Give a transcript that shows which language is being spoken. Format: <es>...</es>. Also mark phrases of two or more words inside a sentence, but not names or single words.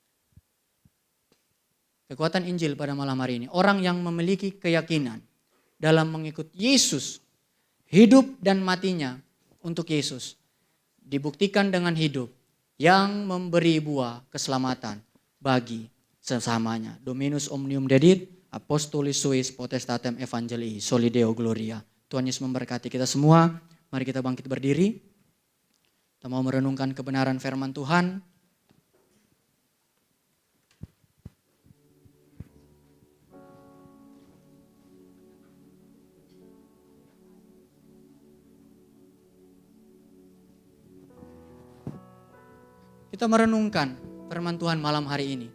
<id>Kekuatan Injil pada malam hari ini. Orang yang memiliki keyakinan dalam mengikut Yesus. Hidup dan matinya untuk Yesus. Dibuktikan dengan hidup yang memberi buah keselamatan bagi sesamanya.</id> <la>Dominus omnium dedit, apostolis suis potestatem evangelii, solideo gloria.</la> <id>Tuhan Yesus memberkati kita semua. Mari kita bangkit berdiri. Kita mau merenungkan kebenaran firman Tuhan. Kita merenungkan firman Tuhan malam hari ini.</id>